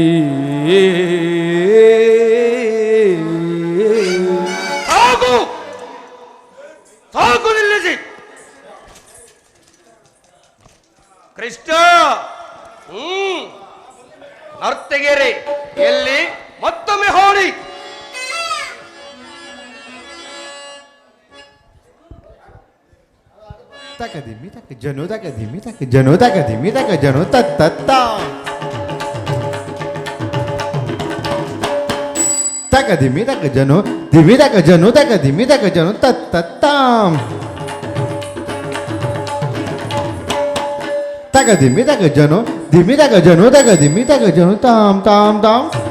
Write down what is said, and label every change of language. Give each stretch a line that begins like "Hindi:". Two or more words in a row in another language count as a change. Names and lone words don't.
Kannada: ಸಾಕು ಸಾಕು ನಿಲ್ಲಿಸಿ ಕೃಷ್ಣ ನರ್ತಗೆರೆ ಎಲ್ಲಿ ಮತ್ತೊಮ್ಮೆ ಹೋಳಿ ತಕದಿಮ್ಮಿ ತಕ ಜನು ತಕದಿಮ್ಮಿ ತಕ ಜನು ತಕದಿಮ್ಮಿ ತಕ ಜನು ತತ್ತ ತಕದಿಮ್ಮಿ ತಕ ಜನು ದಿಮ್ಮಿ ತಕ ಜನು ತಕದಿಮ್ಮಿ ತಕ ಜನು ತತ್ತಾಂ ತಕದಿಮ್ಮಿ ತಕ ಜನು ದಿಮ್ಮಿ ತಕ ಜನು ತಕದಿಮ್ಮಿ ತಕ ಜನು ತಾಂ ತಾಂ ತಾಂ